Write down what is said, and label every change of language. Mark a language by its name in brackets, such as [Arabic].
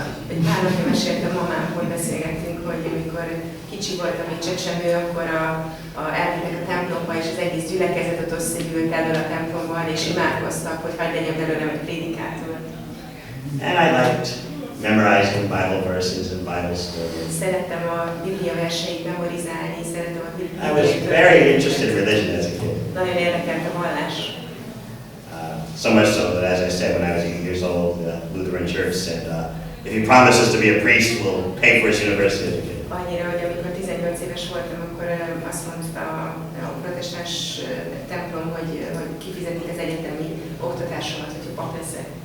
[Hungarian] Egy pár napja meséltem mamámhoz, beszélgettünk, hogy amikor kicsi voltam, még csecsemő, akkor elmentek a templomba, és az egész gyülekezet ott összegyűlt elől a templomban, és imádkoztak, hogy hagyd legyen belőlem egy prédikátor. [English] And I liked memorizing Bible verses and Bible stories. [Hungarian] Szerettem a Biblia verseit memorizálni, szerettem a Biblia. [English] I was very interested in religion as a kid. [Hungarian] Nagyon érdekelt a vallás. [English] So much so that, as I said, when I was 8 years old, the Lutheran Church said, if he promises to be a priest, we'll pay for his university education. [Hungarian] Annyira, hogy amikor 18 éves voltam, akkor azt mondta a protestáns templom, hogy kifizetik az egyetemi oktatásomat, hogyha pap leszek.